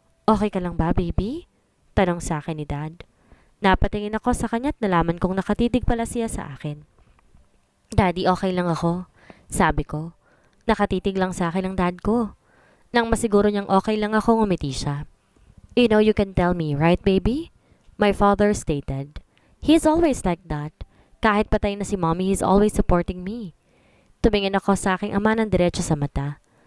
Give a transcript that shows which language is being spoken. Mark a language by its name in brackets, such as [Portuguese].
[Filipino] "Okay ka lang ba, baby?" tanong sa akin ni Dad. Napatingin ako sa kanya at nalaman kong nakatitig pala siya sa akin. "Daddy, okay lang ako," sabi ko. Nakatitig lang sa akin ang dad ko. Nang masiguro niyang okay lang ako, ngumiti siya. [English] "You know you can tell me, right baby?" My father stated. "He's always like that. [Filipino] Kahit patay na si mommy, [English] he's always supporting me." [Filipino] Tumingin ako sa aking ama ng diretso sa mata.